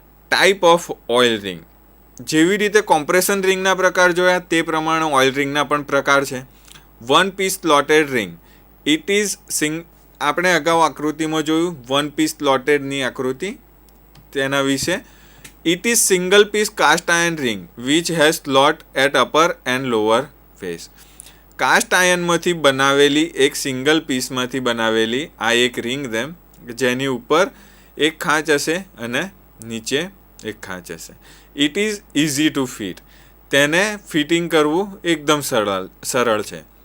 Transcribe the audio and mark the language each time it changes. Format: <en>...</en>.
<en>Type of oil ring.</en> <gu>જેવી રીતે compression રિંગના પ્રકાર જોયા તે પ્રમાણે ઓઇલ રિંગના પણ પ્રકાર છે.</gu> <en>1 piece slotted ring. It is</en> <gu>આપણે અગાઉ આકૃતિમાં જોયું 1 પીસ સ્લોટેડની આકૃતિ તેના વિશે.</gu> <en>It is single piece cast iron ring which has slot at upper and lower face.</en> <gu>Cast આયર્નમાંથી બનાવેલી એક સિંગલ પીસમાંથી બનાવેલી આ એક રિંગ જેમ જેની ઉપર એક ખાંચ હશે અને નીચે એક ખાંચ હશે.</gu> <en>It is easy to fit.</en> <gu>તેને ફિટિંગ કરવું એકદમ સરળ છે.</gu>